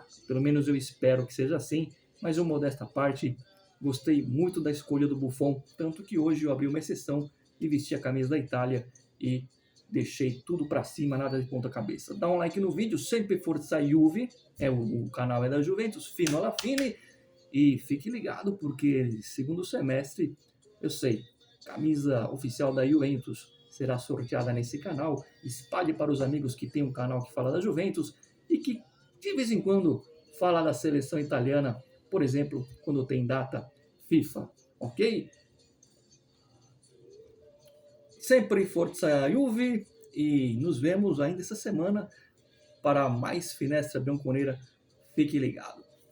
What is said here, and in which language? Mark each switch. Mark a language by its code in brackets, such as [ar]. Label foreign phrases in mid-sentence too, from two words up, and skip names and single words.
[pt] Pelo menos eu espero que seja assim, mas eu, modesta parte, gostei muito da escolha do Buffon, tanto que hoje eu abri uma exceção e vesti a camisa da Itália e deixei tudo para cima, nada de ponta cabeça. Dá um like no vídeo, [it] sempre Forza Juve, [pt] o canal é da Juventus, [it] fino alla fine, [pt] e fique ligado porque segundo semestre, eu sei, camisa oficial da Juventus será sorteada nesse canal. Espalhe para os amigos que tem um canal que fala da Juventus e que de vez em quando fala da seleção italiana, por exemplo, quando tem data FIFA, ok? [it] Sempre Forza Juve [pt] e nos vemos ainda essa semana para mais Finestra Bianconera. Fique ligado.